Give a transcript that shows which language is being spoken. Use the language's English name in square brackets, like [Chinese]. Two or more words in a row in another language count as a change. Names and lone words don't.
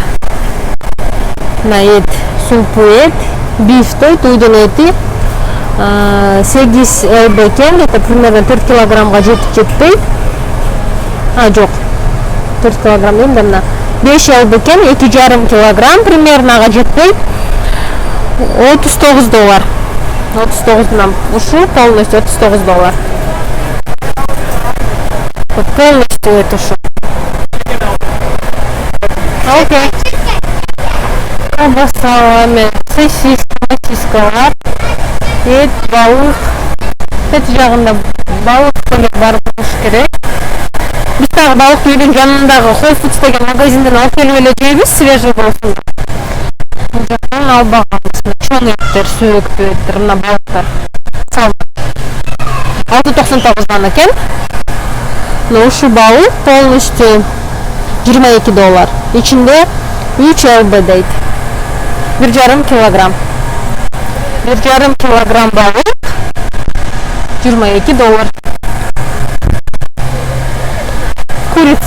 [Kyrgyz] На эт, супу эт, биф той, уйдун эти 8 лб экен, [Russian] это примерно [Kyrgyz] 4 килограммга жетпей. Жок. 4 килограмм дейм да мына. 5 лб экен, 2,5 килограмм примерно ага жетпей. $39. 39 нам ушу полностью $39. [Russian] Вот полностью это что? Окей. [Kazakh] Колбасалармен, сосискалар, ет, балық. Ет жағында балық бөлек бар болуш керек. Біз тағы балық үйдің жанындағы Whole Foods деген магазинден алып келіп эле жейбиз, свежий болсын. Бұл жақтан албағанбыз. [Kyrgyz] Чоң еттер, сүйректүү еттер, мына балықтар. $6.99 екен. Но ушу балық полностью $22. Ичинде 3 лб дейт. 1,5 килограмм. 1,5 килограмм балық $22. Курица.